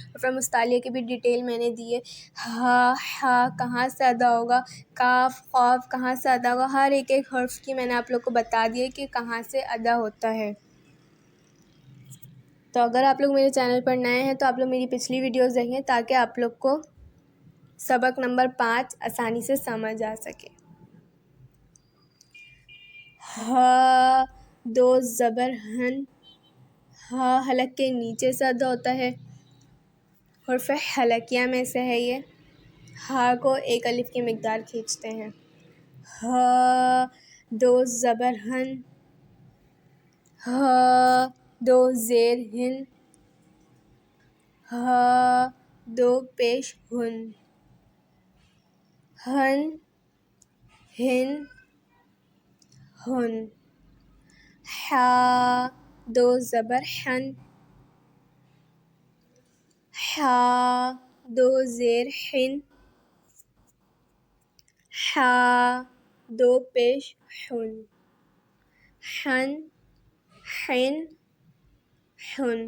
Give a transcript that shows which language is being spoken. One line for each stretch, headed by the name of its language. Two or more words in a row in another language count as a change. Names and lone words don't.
Urdu: حرف مستعلیہ کی بھی ڈیٹیل میں نے دی ہے۔ ہا کہاں سے ادا ہوگا، کاف، قاف کہاں سے ادا ہوگا، ہر ایک حرف کی میں نے آپ لوگ کو بتا دیا کہ کہاں سے ادا ہوتا ہے۔ تو اگر آپ لوگ میرے چینل پر نئے ہیں تو آپ لوگ میری پچھلی ویڈیوز دیکھیں تاکہ آپ لوگ کو سبق نمبر 5 آسانی سے سمجھ آ سکے۔ ہا، 2 زبر ہن، ہا حلق کے نیچے سے ادا ہوتا ہے، حرف حلقیہ میں سے ہے یہ۔ ہا کو 1 الف کی مقدار کھینچتے ہیں۔ ہا، 2 زبر ہن، ہا، 2 زیر ہن، ہا، 2 پیش ہن، ہن، ہن، ہن۔ حا، 2 زبر حن، حا، 2 زیر حن، حا، 2 پیش حن، حن، حن، حن۔